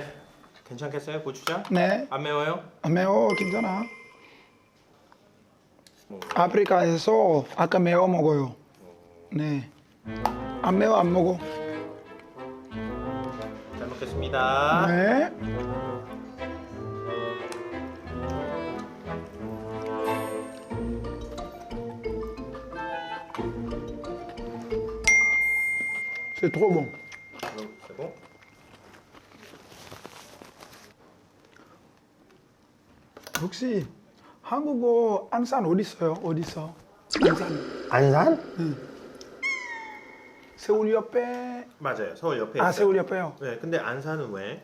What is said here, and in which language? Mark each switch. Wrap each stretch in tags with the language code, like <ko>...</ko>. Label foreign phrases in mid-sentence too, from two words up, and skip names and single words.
<ko>괜찮겠어요? 고추장? 네. 안 매워요? 안 매워, 괜찮아. 아프리카에서 아까 매워 먹어요. 네. 안 매워 안 먹어. 잘 먹겠습니다. 네.</ko> <fr>C'est trop bon. C'est bon?</fr> <ko>혹시 한국어 안산 어디 있어요? 어디 있어? 안산. 안산? 세울 옆에. 맞아요. 서울 옆에 아, 있어요. 세울 옆에요. 네, 근데 안산은 왜?</ko>